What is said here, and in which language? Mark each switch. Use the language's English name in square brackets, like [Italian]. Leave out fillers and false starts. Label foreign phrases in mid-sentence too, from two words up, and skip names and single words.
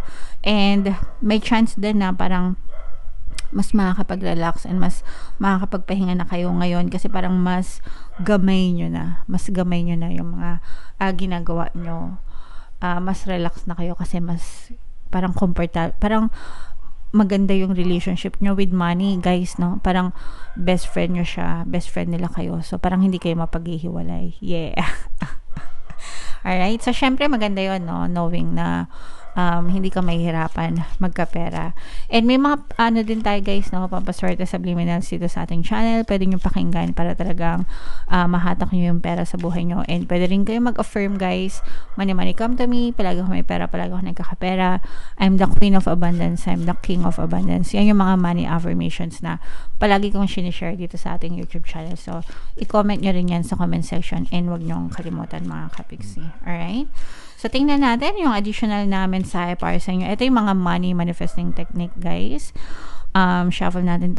[Filipino] And may chance din na parang mas makakapag-relax and mas makakapagpahinga na kayo ngayon, kasi parang mas gamay nyo na yung mga ginagawa nyo. Mas relax na kayo kasi mas parang comfortable, parang maganda yung relationship nyo [English] with money, [Filipino] guys, no? Parang [English] best friend [Filipino] nyo siya, [English] best friend [Filipino] nila kayo. So, parang hindi kayo mapaghihiwalay. [English] Yeah. Alright? [Filipino] So, syempre, maganda yun, no? Knowing na hindi ka mahihirapan magkapera. And may mga din tayo guys, no, pampaswerte subliminals dito sa ating channel. Pwede nyo pakinggan para talagang mahatak nyo yung pera sa buhay nyo. And pwede rin kayo mag-affirm guys, [English] money money come to me, [Filipino] palagi ako may pera, palagi ako nagkakapera, [English] I'm the queen of abundance, I'm the king of abundance. [Filipino] Yan yung mga [English] money affirmations [Filipino] na palagi kong sinishare dito sa ating YouTube channel. So, i-comment nyo rin yan sa [English] comment section, [Filipino] and wag nyong kalimutan, mga kapiksi. [English] Alright? [Filipino] So, tingnan natin yung additional na mensahe para sa inyo. Ito yung mga [English] money manifesting technique, [Filipino] guys. Shuffle natin to.